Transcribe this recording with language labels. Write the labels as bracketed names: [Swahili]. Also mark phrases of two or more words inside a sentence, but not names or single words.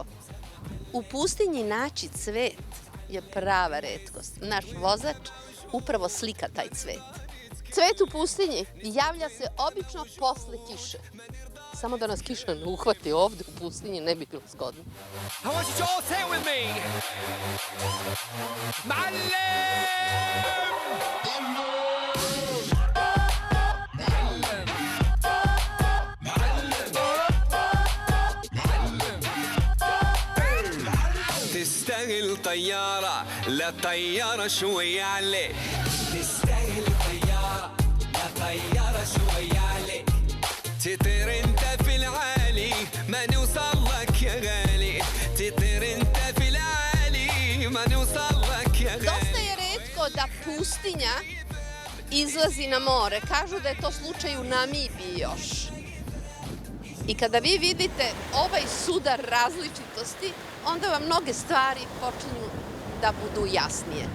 [Serbian] U pustinji naći cvet je prava retkost. Naš vozač upravo slika taj cvet. Cvet u pustinji javlja se obično posle kiše. Samo da nas kiša ne uhvati ovde u pustinji ne bi bilo zgodno. [English] I want you to all say it with me. [Arabic] تستاهل طيارة لا طيارة شوية عليك تستاهل طيارة لا طيارة شوية عليك تطير انت في العالي ما نوصل لك يا غالي تطير انت في العالي ما نوصل لك يا غالي. [Serbian] Dosta je retko da pustinja izlazi na more. Kažu da je to slučaj u Namibiji još. I kada vi vidite ovaj sudar različitosti, onda vam mnoge stvari počinju da budu jasnije.